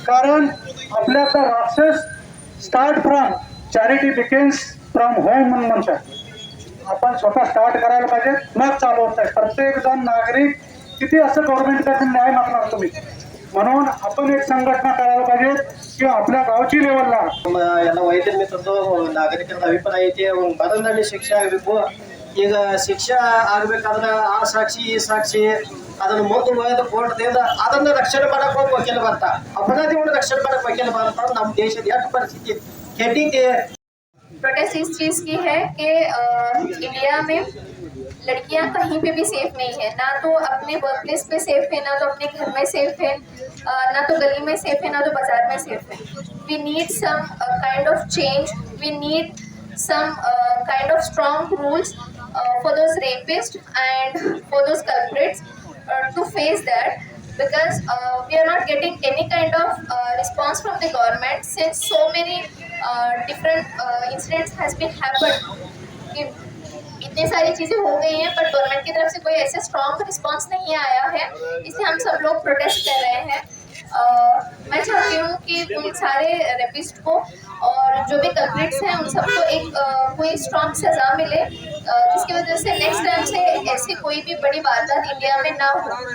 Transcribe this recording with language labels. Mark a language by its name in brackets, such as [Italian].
[Marathi] कारण आपल्याचा राक्षस [English] start from charity begins from home [Marathi] म्हणून म्हणतात. आपण स्वतः स्टार्ट करायला पाहिजे, मग चालू होत आहे. प्रत्येक जण नागरिक किती असं गव्हर्नमेंटकडे न्याय मागणार तुम्ही? म्हणून आपण एक संघटना करायला पाहिजे की आपल्या गावची ಲೆವೆಲ್ನ [Kannada] ಎಲ್ಲ ವೈದ್ಯರ ಮಿತ್ರದ್ದು ನಾಗರಿಕರ ಅಭಿಪ್ರಾಯ ಐತಿ. ಮರಣದಂಡನೆ ಶಿಕ್ಷೆ ಆಗಬೇಕು. ಈಗ ಶಿಕ್ಷೆ ಆಗ್ಬೇಕಾದ್ರೆ ಆ ಸಾಕ್ಷಿ ಈ ಸಾಕ್ಷಿ ಅದನ್ನು ಮುಂದುವರೆದು ಕೋರ್ಟ್ದಿಂದ ಅದನ್ನ ರಕ್ಷಣೆ ಮಾಡಕ್ ಹೋಗಿ ವಕೀಲ ಬರ್ತಾ, ಅಪರಾಧಿಗಳನ್ನ ರಕ್ಷಣೆ ಮಾಡಕ್ ವಕೀಲ ಬರ್ತಾ. ನಮ್ಮ ದೇಶದ ಎಷ್ಟು ಪರಿಸ್ಥಿತಿ ಕೆಟ್ಟಿದೆ. [Hindi] प्रोटेस्ट इस चीज़ की है कि इंडिया में लड़कियां कहीं पे भी सेफ नहीं है, ना तो अपने वर्क प्लेस पे सेफ है, ना तो अपने घर में सेफ है, ना तो गली में सेफ है, ना तो बाजार में सेफ है. [English] We need some kind of change. We need some kind of strong rules for those rapists and for those culprits to face that, because we are not getting any kind of response from the government since so many different incidents has been happened. [Hindi] कि इतनी सारी चीज़ें हो गई हैं पर government की तरफ से कोई ऐसे स्ट्रॉन्ग रिस्पांस नहीं आया है, इसलिए हम सब लोग प्रोटेस्ट कर रहे हैं. मैं चाहती हूँ कि उन सारे रेपिस्ट को और जो भी कल्प्रिट्स हैं उन सबको एक कोई स्ट्रॉन्ग सज़ा मिले, जिसकी वजह से नेक्स्ट टाइम से ऐसी कोई भी बड़ी वारदात इंडिया में ना हो.